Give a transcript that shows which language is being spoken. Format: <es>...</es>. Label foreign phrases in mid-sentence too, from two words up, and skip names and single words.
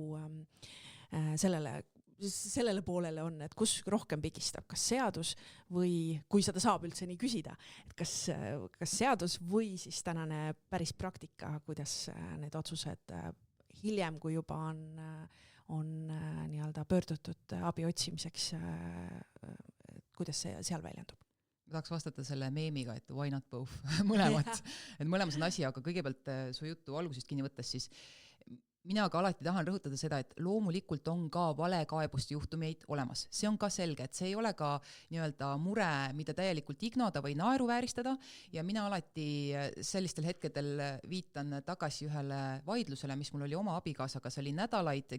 <et>sellele poolele on, et kus rohkem pigistab, kas seadus või, kui seda saab üldse nii küsida, et kas seadus või siis tänane päris praktika, kuidas need otsused hiljem, kui juba on nii-öelda pöördutud abi otsimiseks, kuidas see seal väljendub?</et> <en>Ma tahaks vastata selle meemiga, et why not both,</en> <et>mõlemat. Et mõlemas on asi, aga kõigepealt su juttu algusest kinni võttes, siis mina ka alati tahan rõhutada seda, et loomulikult on ka valekaebuste juhtumeid olemas. See on ka selge, et see ei ole ka nii-öelda mure, mida täielikult ignoda või naeruvääristada ja mina alati sellistel hetkedel viitan tagasi ühele vaidlusele, mis mul oli oma abikaasaga, see oli nädalaid</et>